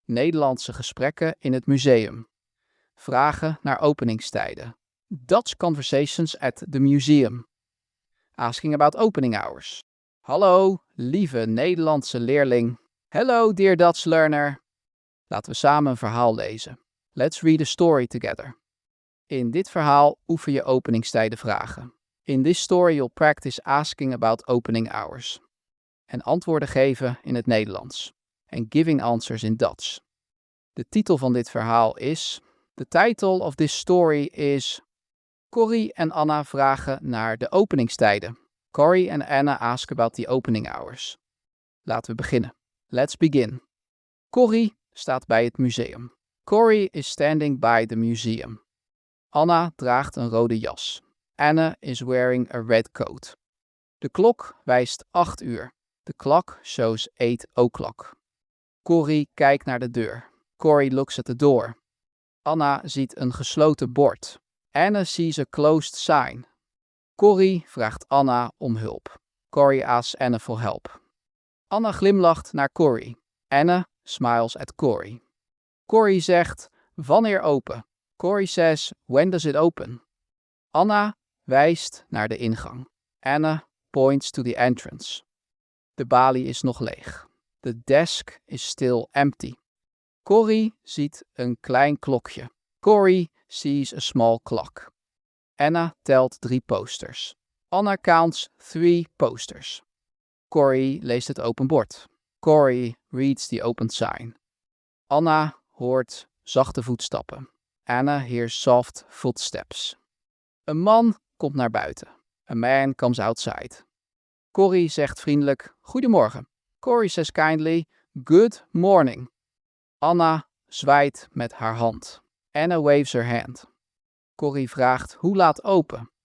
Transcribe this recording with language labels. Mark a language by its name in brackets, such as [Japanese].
[Dutch] Nederlandse gesprekken in het museum. Vragen naar openingstijden. [English] Dutch conversations at the museum. Asking about opening hours. [Dutch] Hallo, lieve Nederlandse leerling. [English] Hello, dear Dutch learner. [Dutch] Laten we samen een verhaal lezen. [English] Let's read a story together. [Dutch] In dit verhaal oefen je openingstijden vragen. [English] In this story you'll practice asking about opening hours. [Dutch] En antwoorden geven in het Nederlands. [English] And giving answers in Dutch. [Dutch] De titel van dit verhaal is... [English] The title of this story is... [Dutch] Corrie en Anna vragen naar de openingstijden. [English] Corrie and Anna ask about the opening hours. [Dutch] Laten we beginnen. [English] Let's begin. [Dutch] Corrie staat bij het museum. [English] Corrie is standing by the museum. [Dutch] Anna draagt een rode jas. [English] Anna is wearing a red coat. [Dutch] De klok wijst 8 uur. [English] The clock shows 8 o'clock. [Dutch] Corrie kijkt naar de deur. [English] Corrie looks at the door. [Dutch] Anna ziet een gesloten bord. [English] Anna sees a closed sign. [Dutch] Corrie vraagt Anna om hulp. [English] Corrie asks Anna for help. [Dutch] Anna glimlacht naar Corrie. [English] Anna smiles at Corrie. [Dutch] Corrie zegt, wanneer open? [English] Corrie says, when does it open? [Dutch] Anna wijst naar de ingang. [English] Anna points to the entrance. [Dutch] De balie is nog leeg. [English] The desk is still empty. [Dutch] Corrie ziet een klein klokje. [English] Corrie sees a small clock. [Dutch] Anna telt 3 posters. [English] Anna counts 3 posters. [Dutch] Corrie leest het open bord. [English] Corrie reads the open sign. [Dutch] Anna hoort zachte voetstappen. [English] Anna hears soft footsteps. [Dutch] Een man komt naar buiten. [English] A man comes outside. [Dutch] Corrie zegt vriendelijk, goedemorgen. [English] Corrie says kindly, good morning. [Dutch] Anna zwaait met haar hand. [English] Anna waves her hand. [Dutch] Corrie vraagt, hoe laat open?